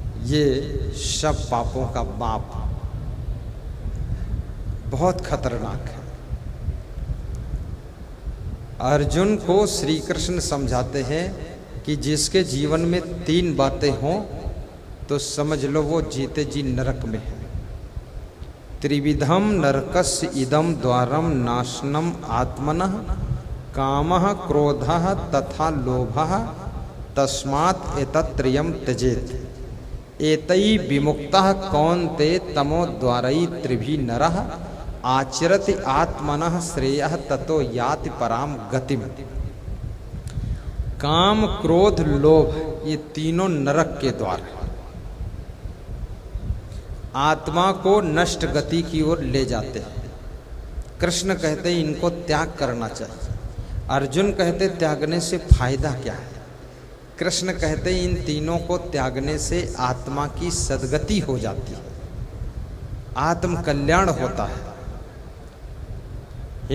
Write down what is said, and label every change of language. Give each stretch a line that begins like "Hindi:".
Hindi: ये सब पापों का बाप बहुत खतरनाक है। अर्जुन को श्री कृष्ण समझाते हैं कि जिसके जीवन में 3 बातें हों तो समझ लो वो जीते जी नरक में है।
Sanskrit: त्रिविधम नरकस्य इदम द्वारम नाशनम आत्मनः कामः क्रोधः तथा लोभः तस्मात् एतत्त्रयम् त्यजेत्। एतै विमुक्तः कौन्ते तमो द्वारै त्रिभिः नरः आचरति आत्मनः श्रेयः ततो याति पराम गतिम।
Hindi: काम, क्रोध, लोभ ये तीनों नरक के द्वार हैं। आत्मा को नष्ट गति की ओर ले जाते हैं। कृष्ण कहते हैं इनको त्याग करना चाहिए। अर्जुन कहते त्यागने से फायदा क्या है? कृष्ण कहते इन तीनों को त्यागने से आत्मा की सद्गति हो जाती है, आत्म कल्याण होता है।